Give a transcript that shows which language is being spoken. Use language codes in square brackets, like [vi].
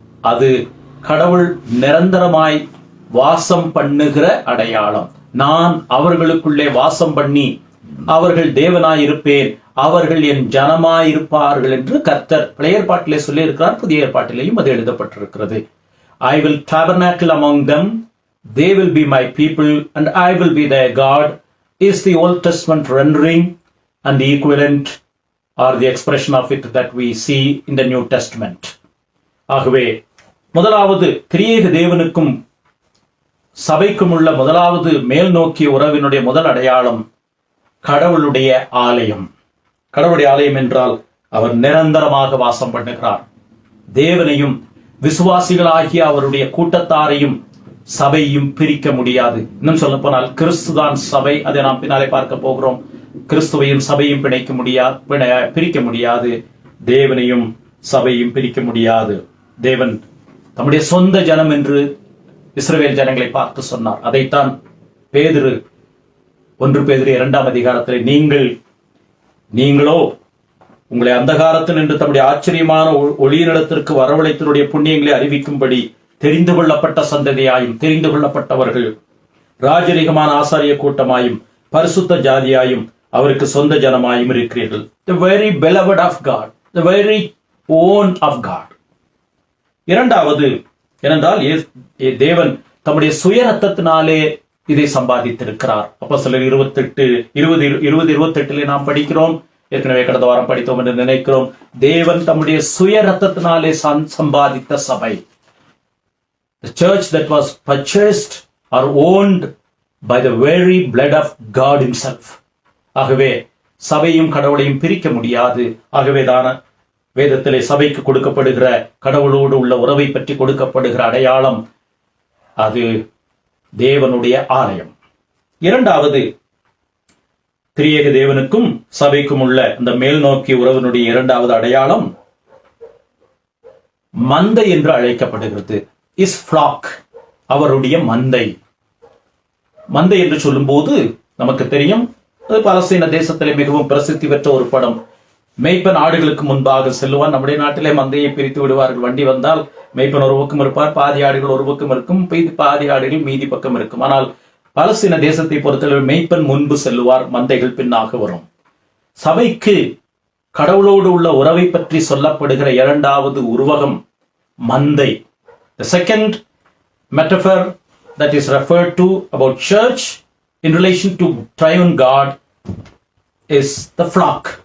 [ta] அது கடவுள் நிரந்தரமாய் வாசம் பண்ணுகிற அடையாளம். நான் அவர்களுக்குள்ளே வாசம் பண்ணி அவர்கள் தேவனாயிருப்பேன், அவர்கள் என் ஜனமாயிருப்பார்கள் என்று கர்த்தர் பழைய ஏற்பாட்டிலே சொல்லி இருக்கிறார். புதிய ஏற்பாட்டிலேயும் அது எழுதப்பட்டிருக்கிறது. [en] I will tabernacle among them, they will be my people and I will be their God is the Old Testament rendering, and the equivalent or the expression of it that we see in the New Testament. [ta] ஆகவே முதலாவது திரியேக தேவனுக்கும் சபைக்கும் உள்ள முதலாவது மேல் நோக்கிய உறவினுடைய முதல் அடையாளம் கடவுளுடைய ஆலயம். கடவுளுடைய ஆலயம் என்றால் அவர் நிரந்தரமாக வாசம் பண்ணுகிறார். தேவனையும் விசுவாசிகளாகிய அவருடைய கூட்டத்தாரையும் சபையும் பிரிக்க முடியாது. இன்னும் சொல்ல போனால் கிறிஸ்துதான் சபை. அதை நாம் பின்னாலே பார்க்க போகிறோம். கிறிஸ்துவையும் சபையும் பிரிக்க முடியாது. தேவனையும் சபையும் பிரிக்க முடியாது. தேவன் தம்முடைய சொந்த ஜனம் என்று இஸ்ரவேல் ஜனங்களை பார்த்து சொன்னார். அதைத்தான் பேதுரு 1 பேதுரு 2ஆம் அதிகாரத்தில் நீங்களோ உங்களை அந்தகாரத்தில் நின்று தம்முடைய ஆச்சரியமான ஒளியினிடத்திற்கு வரவழைத்தனுடைய புண்ணியங்களை அறிவிக்கும்படி தெரிந்து கொள்ளப்பட்ட சந்ததியாயும் தெரிந்து கொள்ளப்பட்டவர்கள் ராஜரீகமான ஆசாரிய கூட்டமாயும் பரிசுத்த ஜாதியாயும் அவருக்கு சொந்த ஜனமாயும் இருக்கிறீர்கள். [en] The very beloved of God, the very own of God. [ta] இரண்டாவது ஏனென்றால் தேவன் தம்முடைய சுய ரத்தத்தினாலே இதை சம்பாதித்திருக்கிறார். அப்போஸ்தலர் 20:28 நாம் படிக்கிறோம். ஏற்கனவே கடந்த வாரம் படித்தோம் என்று நினைக்கிறோம். தேவன் தம்முடைய சுய ரத்தத்தினாலே சம்பாதித்த சபை. [en] The church that was purchased or owned by the very blood of God himself. [ta] ஆகவே சபையும் கடவுளையும் பிரிக்க முடியாது. ஆகவேதான வேதத்திலே சபைக்கு கொடுக்கப்படுகிற கடவுளோடு உள்ள உறவை பற்றி கொடுக்கப்படுகிற அடையாளம் அது தேவனுடைய ஆலயம். இரண்டாவது, திரியேக தேவனுக்கும் சபைக்கும் உள்ள இந்த மேல் நோக்கி உறவினுடைய இரண்டாவது அடையாளம் மந்தை என்று அழைக்கப்படுகிறது. [en] is flock, [ta] அவருடைய மந்தை. மந்தை என்று சொல்லும் போது நமக்கு தெரியும், அது பாலஸ்தீன தேசத்திலே மிகவும் பிரசித்தி பெற்ற ஒரு படம். மேய்ப்பன் ஆடுகளுக்கு முன்பாக செல்லுவான். நம்முடைய நாட்டிலே மந்தையை பிரித்து விடுவார்கள். வண்டி வந்தால் மேய்ப்பன் ஒரு பக்கம் இருப்பார், பாதி ஆடுகள் ஒரு பக்கம் இருக்கும், பாதி ஆடுகள் மீதி பக்கம் இருக்கும். ஆனால் பாலஸ்தீன தேசத்தை பொறுத்தளவு மேய்ப்பன் முன்பு செல்லுவார், மந்தைகள் பின்னாக வரும். சபைக்கு கடவுளோடு உள்ள உறவை பற்றி சொல்லப்படுகிற இரண்டாவது உருவகம் மந்தை. [en] The second metaphor that is referred to about church in relation to triune God is the flock.